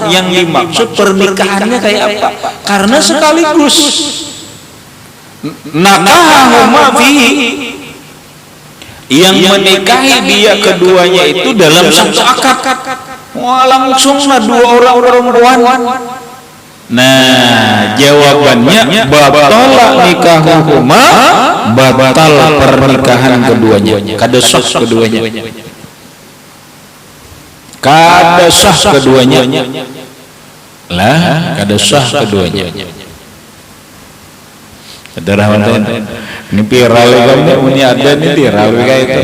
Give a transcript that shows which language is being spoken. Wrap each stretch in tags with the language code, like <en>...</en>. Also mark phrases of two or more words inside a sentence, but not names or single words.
<id>Yang dimaksud pernikahannya kayak apa? Karena sekaligus</id> <ar>نكحهما فيه,</ar> <id>yang menikahi dia keduanya itu dalam satu akad. Wah, langsung dua orang perempuan. Nah, jawabannya</id> <ar>بطل نكاحهما,</ar> <id>batal pernikahan keduanya. Kada sah keduanya. Kada sah keduanya. Lah, kada sah keduanya. Saudara Rahmatan, ini viral kan ini ada nih viral kayak itu.</id>